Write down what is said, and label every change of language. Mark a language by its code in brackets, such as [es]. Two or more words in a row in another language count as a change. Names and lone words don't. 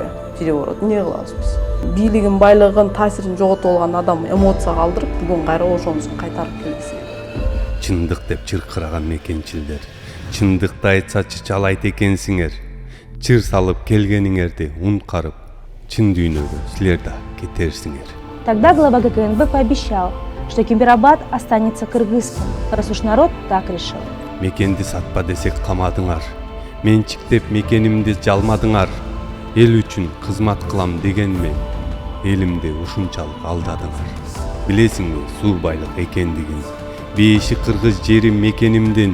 [ky] Переворот эмне кылабыз биз? Бийлигин, байлыгын, таасирин жоготуп алган адам эмоция калтырып, бүгүн кайра ошонусун кайтарып келгиси келет. Чындык деп чыркыраган мекенчилдер. Чындыкты айтсачы чалайт экенсиңер. Чыр салып келгениңерди ункарып, чын дүйнөгө силер да кетерсиңер. [ru] Тогда глава ГКНБ пообещал, что Кемпир-Абад останется кыргызским, раз уж народ так решил. [ky] Мекенди сатпа десек камадыңар. Менчиктеп мекенимди жалмадыңар. Эл үчүн кызмат кылам дегенмен, элимди ушунчалык алдадыңар. Билесиңби суу байлык экендигин? Бейиши кыргыз жерим мекенимдин.